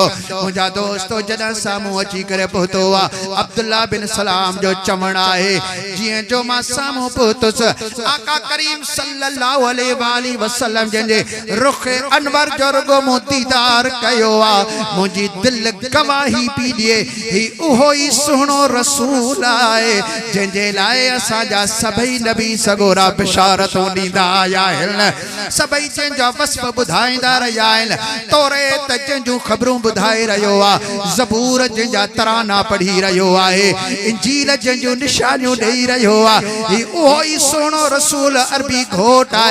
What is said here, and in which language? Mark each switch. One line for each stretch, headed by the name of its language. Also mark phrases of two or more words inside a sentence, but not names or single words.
Sindhi: मुंहिंजा दोस्तो जॾहिं साम्हूं अची करे पहुतो आहे, अब्दुल्लाह बिन सलाम जो चवणु आहे, जीअं जो मां साम्हूं पहुतुसि, आका करीम
Arabic: صلى الله عليه وسلم
Sindhi: जंहिंजे रुख़ अनवर जो रुगो मूं दीदार कयो आहे, मुझी दिल गवाही पी दिए ही उहो ही सुनो रसूल आए, जंहिंजे लाइ असांजा सभई नबी सगोरा बिशारतूं ॾींदा आया आहिनि, सभई जंहिंजा वस्फ़ ॿुधाईंदा रहिया आहिनि। तौरेत जंहिंजूं ख़बरूं ॿुधाए रहियो आहे, ज़बूर जंहिंजा तराना पढ़ी रहियो आहे, इंजील जंहिंजूं निशानियूं ॾेई रहियो आहे, ही उहो ही सुहिणो रसूल अरबी घोट आहे।